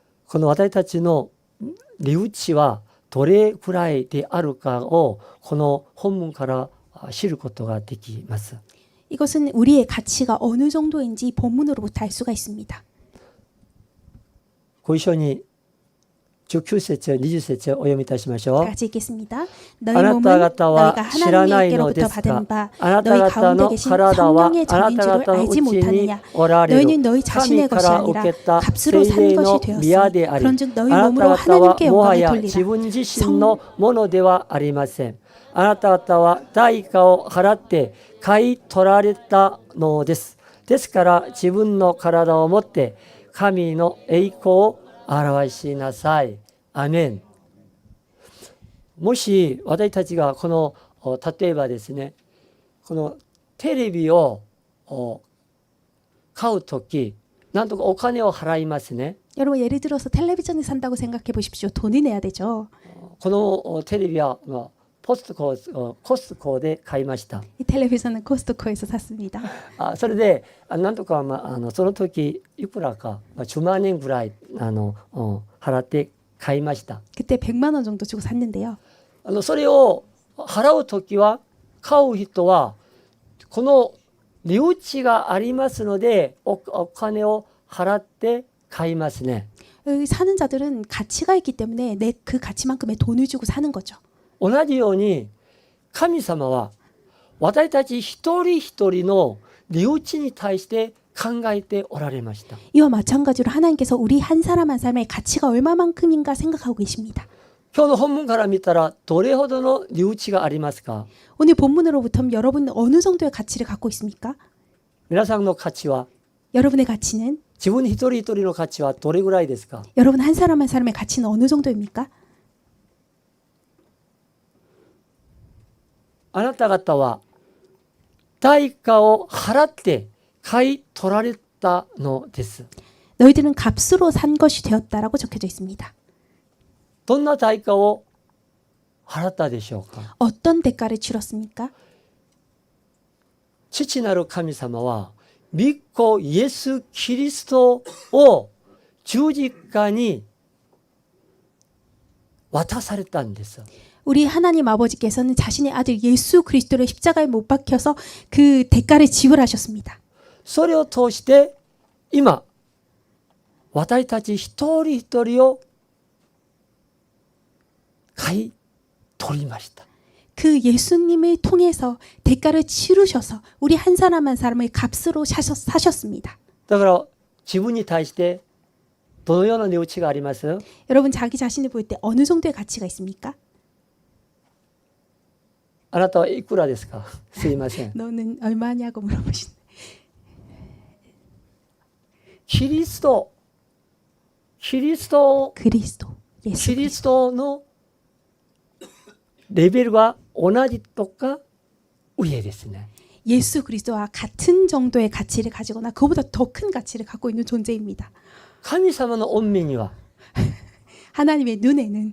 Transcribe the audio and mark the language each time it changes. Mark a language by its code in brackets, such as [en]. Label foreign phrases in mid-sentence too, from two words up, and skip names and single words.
[ja] この私たちの値打ちはどれくらいであるかをこの本文から知ることができます。 [ko] 이것은 우리의 가치가 어느 정도인지 본문으로부터 알 수가 있습니다. [ja] ご一緒に19節、20節お読みいたしましょう。 [ko] 다 같이 읽겠습니다. [ja] あ [ko] 너희 [ja] な [ko] 몸은 [ja] た方は [ko] 너희가 [ja] 知らないので [ko] 하나님께로부터 [ja] すか。 [ko] 받은 바 [ja] あなた [ko] 너희 [ja] 方 [ko] 가운데 [ja] の [ko] 계신 [ja] 体は [ko] 성령의 [ja] あな [ko] 전인 [ja] た [ko] 줄을 [ja] 方のう [ko] 알지 [ja] ちに [ko] 못하느냐. [ja] おられ [ko] 너희는 [ja] る [ko] 너희 [ja] 神 [ko] 자신의 [ja] か [ko] 것이 [ja] ら受 [ko] 아니라 [ja] けた [ko] 값으로 [ja] 聖 [ko] 산 [ja] 霊の [ko] 것이 [ja] 宮 [ko] 되었으니 [ja] であり、 [ko] 그런즉 너희 [ja] あな [ko] 몸으로 [ja] た方は [ko] 하나님께 [ja] もは [ko] 영광을 [ja] や [ko] 돌리라. [ja] 自分自身のものではありません。あなた方は代価を払って買い取られたのです。ですから自分の体をもって神の栄光を表しなさい。アメン。もし私たちがこの例えばですね、このテレビを買うとき、なんとかお金を払いますね。 [ko] 여러분 예를 들어서 텔레비전을 산다고 생각해 보십시오. 돈을 내야 되죠. [ja] このテレビはコストコで買いました。 [ko] 이 텔레비전은 코스트코에서 샀습니다. [ja] それでなんとか、その時いくらか、10万円ぐらい払って買いました。 [ko] 그때 100만 원 정도 주고 샀는데요. [ja] それを払う時は買う人はこの値打ちがありますのでお金を払って買いますね。 [ko] 사는 자들은 가치가 있기 때문에 내 그 가치만큼의 돈을 주고 사는 거죠. [ja] 同じように神様は私たち一人一人の値打ちに対して考えておられました。 [ko] 이와 마찬가지로 하나님께서 우리 한 사람 한 사람의 가치가 얼마만큼인가 생각하고 계십니다. [ja] 今日の本文から見たらどれほどの値打ちがありますか。 [ko] 오늘 본문으로부터 여러분은 어느 정도의 가치를 갖고 있습니까? [ja] 皆さんの価値は [ko] 여러분의 가치는 [ja] 自分一人一人の価値はどれぐらいですか。 [ko] 여러분 한 사람 한 사람의 가치는 어느 정도입니까? [ja] あなた方は代価を払って買い取られたのです。 [ko] 너희들은 값으로 산 것이 되었다라고 적혀져 있습니다. [ja] どんな代価を払ったでしょうか。 [ko] 어떤 대가를 치렀습니까? [ja] 父なる神様は御子イエス・キリストを十字架に渡されたんです。 [ko] 우리 하나님 아버지께서는 자신의 아들 예수 그리스도를 십자가에 못 박혀서 그 대가를 지불하셨습니다. [ja] それを通して今私たち一人一人を買い取りました。 [ko] 그 예수님을 통해서 대가를 치르셔서 우리 한 사람 한 사람을 값으로 사셨습니다. [ja] だから自分に対してどのような値打ちがあります？ [ko] 여러분 자기 자신을 볼 때 어느 정도의 가치가 있습니까? [ja] あなたはいくらですか？すいません。 [ko] 너는 얼마냐고 물어보시네. [ja] キリスト [ko] 그리스도 예수 [ja] キリストのレベルが同じとか上ですね。 [ko] 예수 그리스도와 같은 정도의 가치를 가지거나 그보다 더 큰 가치를 갖고 있는 존재입니다. [ja] 神様の御目には [ko] 하나님의 눈에는